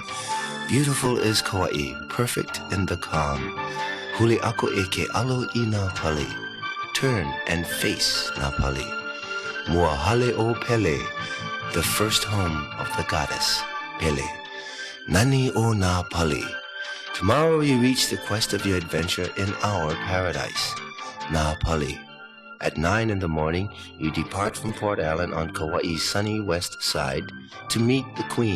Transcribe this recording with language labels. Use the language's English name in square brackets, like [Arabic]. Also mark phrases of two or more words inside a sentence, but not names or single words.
[English] Beautiful is Kauai, perfect in the calm. [Hawaiian] Huli ako e ke alo I Napali. [English] turn and face Napali. [Hawaiian] Mua hale o Pele, [English] the first home of the goddess, Pele. [Hawaiian] Nani o Napali. [English] Tomorrow you reach the quest of your adventure in our paradise, Napali. At 9 in the morning, you depart from Port Allen on Kauai's sunny west side to meet the Queen.